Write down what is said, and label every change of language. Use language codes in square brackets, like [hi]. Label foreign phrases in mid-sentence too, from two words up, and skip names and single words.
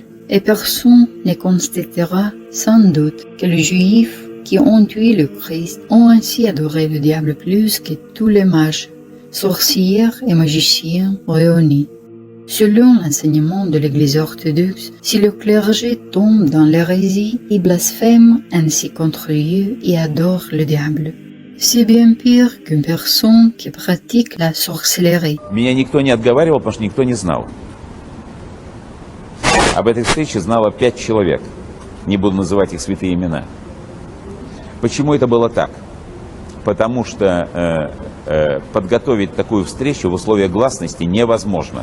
[fr] Et personne ne constatera sans doute que les Juifs qui ont tué le Christ ont ainsi adoré le diable plus que tous les mages, sorcières et magiciens réunis. Selon l'enseignement de l'Église orthodoxe, si le clergé tombe dans l'hérésie, il blasphème ainsi contre Dieu et adore le diable. C'est bien pire qu'une personne qui pratique la sorcellerie. [ru] Меня никто не отговаривал, потому что никто не знал. Об этой встрече знало 5 человек. Не буду называть их святые имена. Почему это было так? Потому что подготовить такую встречу в условиях гласности невозможно.